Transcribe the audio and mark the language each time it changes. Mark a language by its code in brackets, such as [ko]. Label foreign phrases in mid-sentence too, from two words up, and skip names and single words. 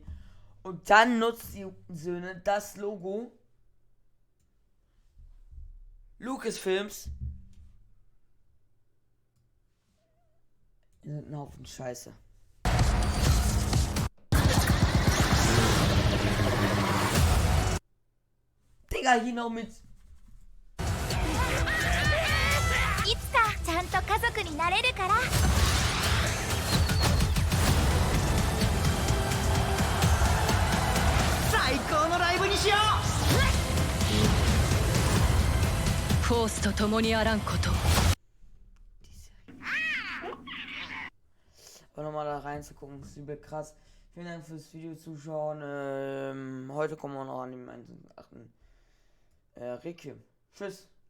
[de] Und dann nutzt die Söhne das Logo Lucasfilms. Ihr seid ein Haufen Scheiße. Digga, genau mit. [ja] いつかちゃんと家族になれるから。最高のライブにしよう。フォースと共にあらんこと。 [de] Aber nochmal da reinzugucken, ist übel krass. Vielen Dank fürs Video zuschauen. Heute kommen wir noch an den 1.8. Requiem. Tschüss.